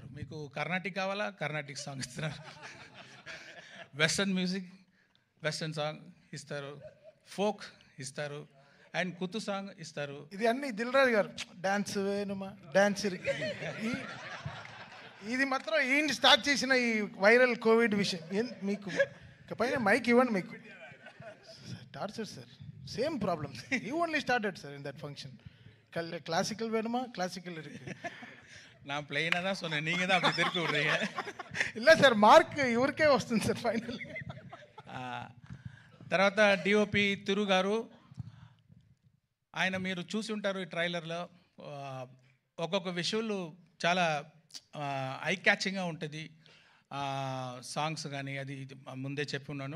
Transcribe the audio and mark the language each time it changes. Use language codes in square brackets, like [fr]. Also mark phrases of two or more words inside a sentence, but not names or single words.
[te] మీకు కర్ణాటిక్ కావాలా, [en] Carnatic song [te] ఇస్తున్నారు, [en] western music western song [te] ఇస్తారు, ఫోక్ ఇస్తారు, అండ్ కుత్తు సాంగ్ ఇస్తారు. ఇది అన్ని దిల్రాజు గారు [ta] டான்ஸ் வேணுமா [te] డాన్స్ ఇది మాత్రం ఈయన స్టార్ట్ చేసిన ఈ వైరల్ కోవిడ్ విషయం. మీకు పైన మైక్ ఇవ్వండి, మీకు టార్చర్ సార్, [en] same problems. You only started sir in that function. [ta] கிளாசிக்கல் வேணுமா, கிளாசிக்கல் இருக்கு. நான் பிளெயினாக தான் சொன்னேன், நீங்கள் தான் அப்படி திருப்பி விட்றீங்க. [te] இல்லை సార్, మార్క్ ఇవరికే వస్తుంది సార్ ఫైనల్. తర్వాత డిఓపి తిరు గారు, ఆయన మీరు చూసి ఉంటారు ఈ ట్రైలర్లో, ఒక్కొక్క విషువల్ చాలా ఐ క్యాచింగ్గా ఉంటుంది. సాంగ్స్ కానీ అది ముందే చెప్పి ఉన్నాను.